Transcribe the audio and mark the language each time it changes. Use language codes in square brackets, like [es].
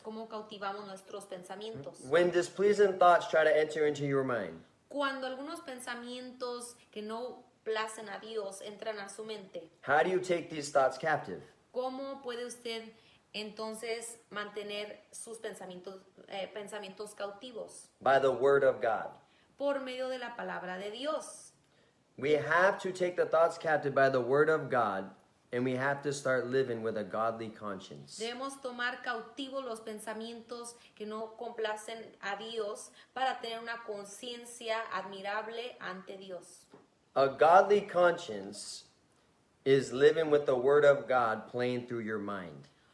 [es] ¿Cómo cautivamos nuestros pensamientos? [en] When displeasing thoughts try to enter into your mind, [es] Cuando algunos pensamientos que no placen a Dios entran a su mente, [en] how do you take these thoughts captive? [es] ¿cómo puede usted entonces mantener sus pensamientos cautivos? [en] By the Word of God. [es] Por medio de la palabra de Dios. [en] We have to take the thoughts captive by the Word of God, and we have to start living with a godly conscience. [es] Debemos tomar cautivos los pensamientos que no complacen a Dios para tener una conciencia admirable ante Dios. [en] A godly conscience is living with the Word of God playing through your mind.